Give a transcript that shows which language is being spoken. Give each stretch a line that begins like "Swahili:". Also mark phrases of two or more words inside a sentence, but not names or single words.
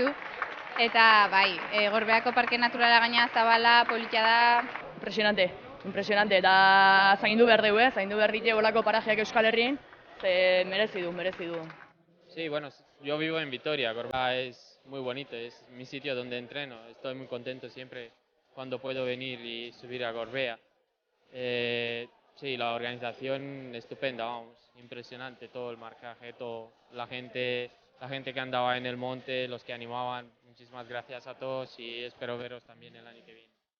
Basque: Eta bai, Gorbeako Parke Naturala gaina zabala, politia da. Impresionante, eta zaindu behar dugu, zaindu behar ditu olako parajeak Euskal Herrien, ze merezi du.
Spanish: Sí, bueno, yo vivo en Vitoria, Gorbea es muy bonito, es mi sitio donde entreno, estoy muy contento siempre cuando puedo venir y subir a Gorbea. Sí, la organización estupenda, vamos, impresionante, todo el marcaje, todo, la gente que andaba en el monte, los que animaban, muchísimas gracias a todos y espero veros también el año que viene.